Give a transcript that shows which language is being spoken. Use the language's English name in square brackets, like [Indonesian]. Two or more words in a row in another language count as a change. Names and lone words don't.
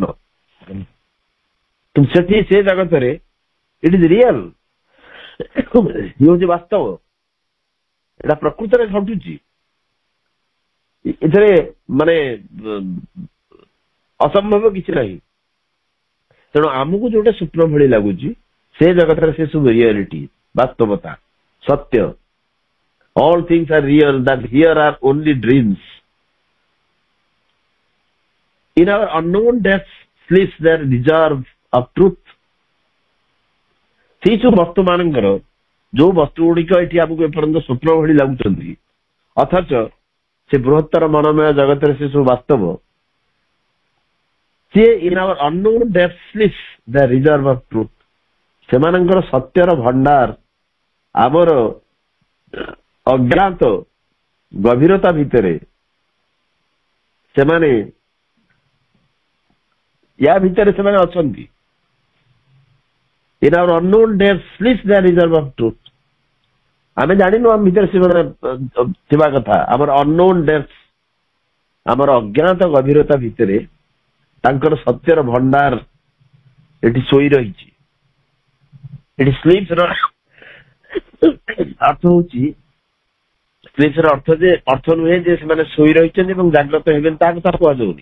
[Odia] କିନ୍ତୁ ସେଠି ସେ ଜଗତରେ [English] it is real, [Odia] ଇଏ ହଉଛି ବାସ୍ତବ, ଏଟା ପ୍ରକୃତରେ ଘଟୁଛି। ଏଥିରେ ମାନେ ଅସମ୍ଭବ କିଛି ନାହିଁ। ତେଣୁ ଆମକୁ ଯୋଉଟା ସ୍ୱପ୍ନ ଭଳି ଲାଗୁଛି, ସେ ଜଗତରେ ସେ ସବୁ ରିଆଲିଟି, ବାସ୍ତବତା, ସତ୍ୟ। [English] All things are real, that here are only dreams. In our unknown depths sleeps their reserve of truth. [Odia] ସେଇ ସବୁ ବସ୍ତୁ ମାନଙ୍କର, ଯୋଉ ବସ୍ତୁ ଗୁଡିକ ଏଠି ଆମକୁ ଏପର୍ଯ୍ୟନ୍ତ ସ୍ୱପ୍ନ ଭଳି ଲାଗୁଛନ୍ତି, ଅଥଚ ସେ ବୃହତ୍ତର ମନୋମୟ ଜଗତରେ ସେ ସବୁ ବାସ୍ତବ। [English] ସିଏ in our unknown depths sleeps the reserve of truth. [Odia] ସେମାନଙ୍କର ସତ୍ୟର ଭଣ୍ଡାର ଆମର ଅଜ୍ଞାତ ଗଭୀରତା ଭିତରେ, ସେମାନେ ୟା ଭିତରେ ସେମାନେ ଅଛନ୍ତି। [English] In our unknown depths sleeps the reserve of truth. [Odia] ଆମେ ଜାଣିନୁ ଆମ ଭିତରେ ସେମାନେ ଥିବା କଥା। [English] ଆମର unknown depths, [Odia] ଆମର ଅଜ୍ଞାତ ଗଭୀରତା ଭିତରେ ତାଙ୍କର ସତ୍ୟର ଭଣ୍ଡାର ଏଠି ଶୋଇ ରହିଛି। ଏଠି ସ୍ଲିପ୍ସ ର ଅର୍ଥ ହଉଛି, ସ୍ଲିପ୍ସ ର ଅର୍ଥ ନୁହେଁ ଯେ ସେମାନେ ଶୋଇ ରହିଛନ୍ତି ଏବଂ ଜାଗ୍ରତ ହେବେନି, ତା କଥା କୁହାଯାଉନି।